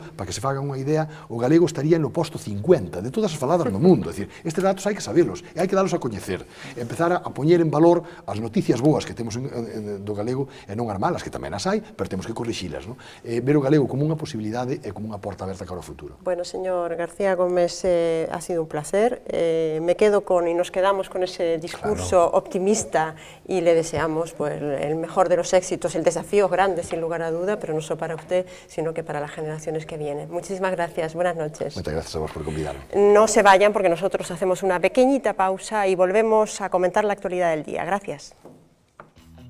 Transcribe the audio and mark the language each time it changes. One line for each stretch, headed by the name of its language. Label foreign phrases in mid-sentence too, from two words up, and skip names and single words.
Galician: Para que se fagan unha idea, o galego estaría no posto 50 de todas as faladas no mundo. É dicir, estes datos hai que sabelos e hai que dalos a coñecer, empezar a poñer en valor as noticias boas que temos do galego e non as malas, que tamén as hai, pero temos que corrixilas, non? Ver o galego como unha posibilidade e como unha porta aberta cara ao futuro.
Spanish: Bueno, señor García Gómez, ha sido un placer. Me quedo y nos quedamos con ese discurso optimista y le deseamos pues, el mejor de los éxitos, el desafío grande sin lugar a duda, pero no solo para usted, sino que para las generaciones que vienen. Muchísimas gracias, buenas noches. Muchas gracias a vos por convidarme. No se vayan porque nosotros hacemos una pequeñita pausa y volvemos a comentar la actualidad del día.